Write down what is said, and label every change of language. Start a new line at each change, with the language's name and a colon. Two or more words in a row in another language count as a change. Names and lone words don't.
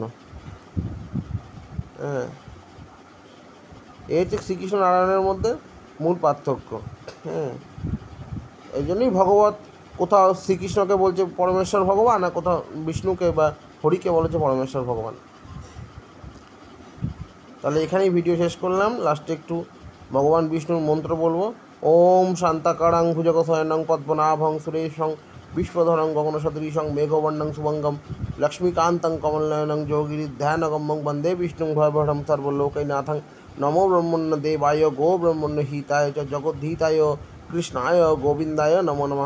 Bangla: হ্যাঁ, এই হচ্ছে শ্রীকৃষ্ণ নারায়ণের মধ্যে মূল পার্থক্য। হ্যাঁ, এই জন্যই কোথাও শ্রীকৃষ্ণকে বলছে পরমেশ্বর ভগবান, আর কোথাও বিষ্ণুকে বা হরিকে বলেছে পরমেশ্বর ভগবান। তাহলে এখানেই ভিডিও শেষ করলাম। লাস্টে একটু ভগবান বিষ্ণুর মন্ত্র বলবো।
Sanskrit: ওম শান্তাকারাং ভুজগশয়নং পদ্মনাভং সুরেশং বিশ্বধরং গগনসদৃশং মেঘবর্ণং শুভঙ্গম লক্ষ্মীকান্তং কমলনয়নং যোগিরিধ্যানগম্যং বন্দে বিষ্ণুং ভয়ভঢ়ং সর্বলোকৈনাথং। নমো ব্রহ্মণ্য দেবায় গো ব্রহ্মণ্য হিতায় চ জগদ্ধিতায় কৃষ্ণায় গোবিন্দায় নমো নমঃ।